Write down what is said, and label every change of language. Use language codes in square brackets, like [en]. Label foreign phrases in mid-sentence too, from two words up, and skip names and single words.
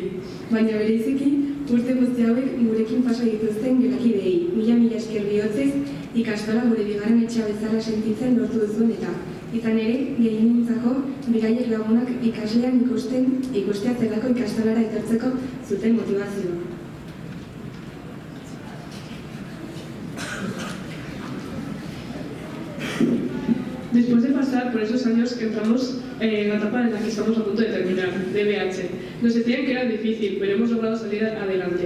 [eu] Baina bereziki, urte guzti hauek gurekin pasa dituzten gelakideei. Mila esker bihotzez, ikastola gure bigarren etxea bezala sentitzen lortu duzuen eta. Izan ere, gehienentzako beraiek lagunak ikaslean ikustea zelako ikastolara etortzeko zuten motivazioa. [es] Después de pasar por esos años que entramos en la etapa en la que estamos a punto de terminar, DBH, nos decían que era difícil, pero hemos logrado salir adelante.